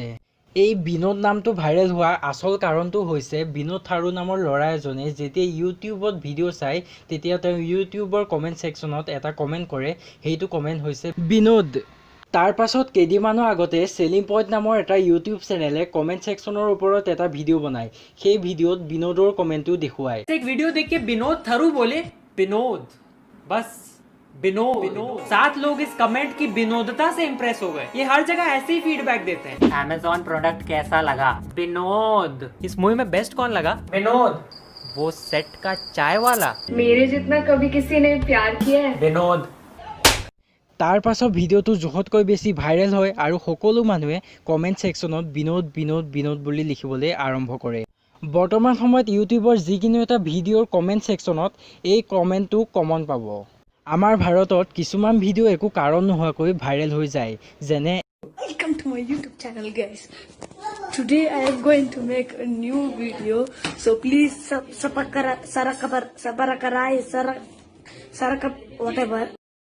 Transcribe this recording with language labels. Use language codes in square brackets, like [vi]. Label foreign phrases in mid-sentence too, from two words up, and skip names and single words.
[as] এই বিনোদ নামটো ভাইৰেল হোৱাৰ আচল কাৰণটো হৈছে বিনোদ থাৰু নামৰ ল'ৰা এজনে যেতিয়া ইউটিউবত ভিডিঅ' চায় তেতিয়া তেওঁ ইউটিউবৰ [en] comment section [as] এটা কমেণ্ট কৰে, সেইটো কমেণ্ট হৈছে বিনোদ। তাৰ পাছত কেইদিনমানৰ আগতে চেলিং পইণ্ট নামৰ এটা ইউটিউব চেনেলে [en] comment section [as] ওপৰত এটা ভিডিঅ' বনায়। সেই ভিডিঅ'ত বিনোদৰ কমেণ্টটো দেখুৱায়। [hi] एक वीडियो देख के विनोद थरू बोले विनोद, बस विनोद। 7 लोग इस कमेंट की विनोदता से इंप्रेस हो गए। ये हर जगह ऐसे ही फीडबैक देते हैं। Amazon प्रोडक्ट कैसा लगा? विनोद। इस मूवी में बेस्ट कौन लगा? विनोद। वो सेट का चाय वाला? मेरे जितना कभी किसी ने प्यार किया है? विनोद। [as] তাৰ পাছত ভিডিঅ'টো জোখতকৈ বেছি ভাইৰেল হয় আৰু সকলো মানুহে [en] comment section [as] বিনোদ বিনোদ বিনোদ বুলি লিখিবলৈ আৰম্ভ কৰে। বৰ্তমান সময়ত ইউটিউবৰ যিকোনো এটা ভিডিঅ'ৰ [en] comment section [as] এই কমেণ্টটো কমন পাব। আমাৰ ভাৰতত কিছুমান ভিডিঅ' একো কাৰণ নোহোৱাকৈ ভাইৰেল হৈ যায়, যেনে [en] Welcome to my YouTube channel, guys. Today I am going to make a new video, so please subscribe, whatever.